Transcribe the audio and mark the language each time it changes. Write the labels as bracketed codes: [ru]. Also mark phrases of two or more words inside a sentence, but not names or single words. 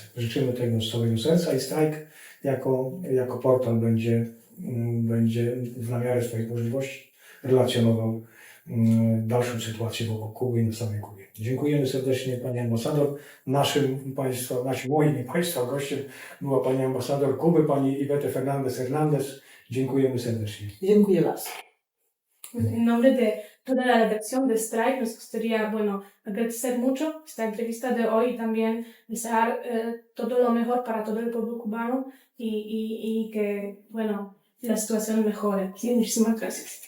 [pl] Życzymy tego z całego serca i strajk jako portal będzie w miarę swoich możliwości relacjonował dalszą sytuację wokół Kuby i na samej Kubie. Dziękujemy serdecznie Pani Ambasador. Moim i Państwa gościem była Pani Ambasador Kuby, Pani Ivette Fernández. Dziękujemy serdecznie. Dziękuję bardzo. [es] En nombre de toda la redacción de Strike, nos gustaría, agradecer mucho esta entrevista de hoy y también desear todo lo mejor para todo el pueblo cubano y que, la situación mejore. Sí, muchísimas gracias.